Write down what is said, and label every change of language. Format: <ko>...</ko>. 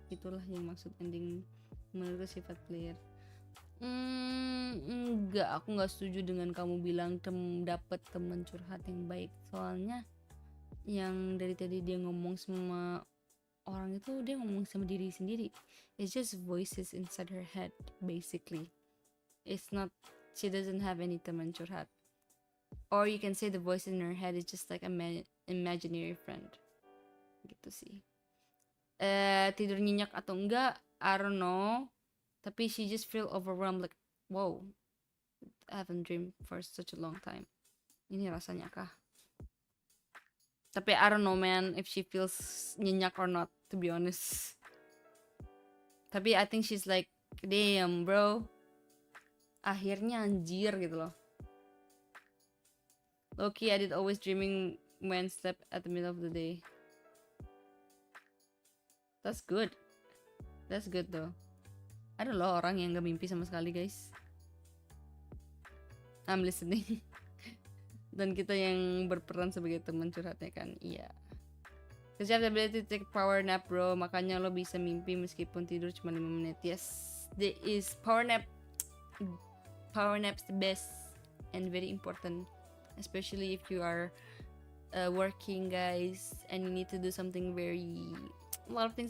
<id>Itulah yang maksud ending menurut sifat player. Enggak, aku nggak setuju dengan kamu bilang dapet temen curhat yang baik. Soalnya yang dari tadi dia ngomong sama orang itu, dia ngomong sama diri sendiri.</id> <en>It's just voices inside her head basically. It's not, she doesn't have any</en> <id>teman curhat.</id> <en>Or you can say the voice in her head is just like a imaginary friend.</en> <id>Gitu sih. Tidur nyenyak atau enggak,</id> <en>I don't know. Tapi she just feel overwhelmed like, wow, I haven't dreamed for such a long time.</en> <id>Ini rasanya kah?</id> <en>Tapi I don't know man if she feels nyenyak or not, to be honest. Tapi I think she's like, damn bro,</en> <id>akhirnya anjir gitu loh.</id> <en>Loki, I did always dreaming when slept at the middle of the day. That's good. That's good though.</en> <id>Ada loh orang yang gak mimpi sama sekali guys.</id> <en>I'm listening.</en> <id>Dan kita yang berperan sebagai teman curhatnya kan. Iya.</id> <en>Cause you have the ability to take power nap bro.</en> <id>Makanya lo bisa mimpi meskipun tidur cuma 5 menit.</id> <en>Yes, there is power nap. Power nap's the best and very important, especially if you are working guys and you need to do something very a lot of things.</en>